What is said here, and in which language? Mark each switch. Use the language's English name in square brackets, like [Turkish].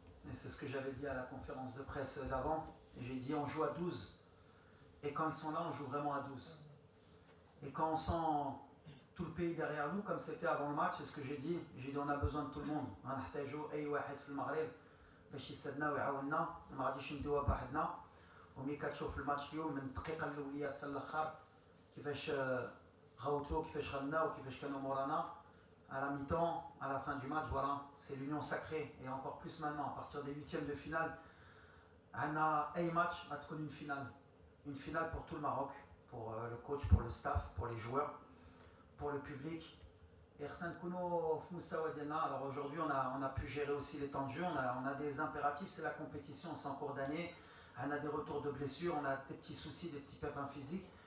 [French] et c'est ce que j'avais dit à la conférence de presse d'avant. J'ai dit on joue à 12. Et quand ils sont là, on joue vraiment à 12. Et quand on sent tout le pays derrière nous, comme c'était avant le match, c'est ce que j'ai dit. J'ai dit on a besoin de tout le monde. [Arabic] غنحتاجوا أي واحد في المغرب باش يسدنا ويعاوننا، ما غاديش ندوها بوحدنا. وملي كتشوف الماتش اليوم من الدقيقة الأولية حتى الآخر كيفاش غوتوا كيفاش غناو كيفاش كانوا مورانا. [French] À la mi-temps, à la fin du match, voilà, c'est l'union sacrée. Et encore plus maintenant, à partir des huitièmes de finale, on a un match à une finale. Une finale pour tout le Maroc, pour le coach, pour le staff, pour les joueurs, pour le public. Et alors aujourd'hui, on a pu gérer aussi les temps de jeu, on a des impératifs, c'est la compétition, c'est en cours d'année, on a des retours de blessures, on a des petits soucis, des petits pépins physiques.